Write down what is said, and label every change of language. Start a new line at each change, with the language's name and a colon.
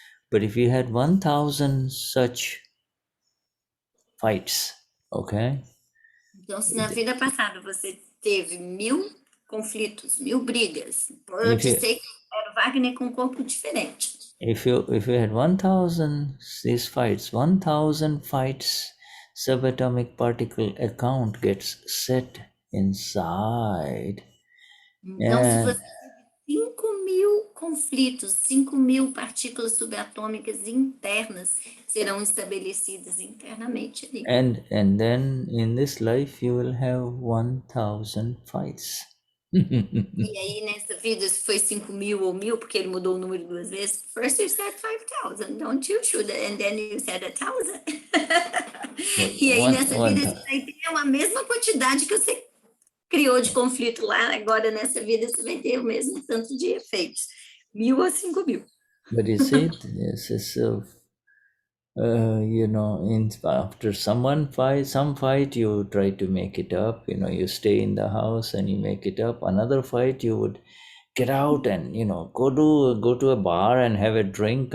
English: But if you had 1,000 such fights, okay?
Portuguese: Então, se na vida passada você teve 1000 conflitos, 1000 brigas,
English: If you,
Portuguese: ser que era o Wagner com um corpo diferente.
English: if you had 1,000 these fights, 1,000 fights, subatomic particle account gets set inside.
Portuguese: Então, se
English: And
Portuguese: você teve 5.000 conflitos, 5.000 partículas subatômicas internas serão estabelecidas internamente ali.
English: and then in this life you will have 1,000 fights.
Portuguese: E aí, nessa vida, se foi 5.000 ou 1.000, porque ele mudou o número 2 vezes,
English: first you said 5,000, don't you, Shuddha? And then you said 1,000.
Portuguese: E aí, nessa vida, você vai ter a mesma quantidade que você criou de conflito lá, agora nessa vida você vai ter o mesmo tanto de efeitos, 1.000 ou 5.000.
English: But you see, this is you know, after some fight, you try to make it up. You know, you stay in the house and you make it up. Another fight, you would get out and go to a bar and have a drink.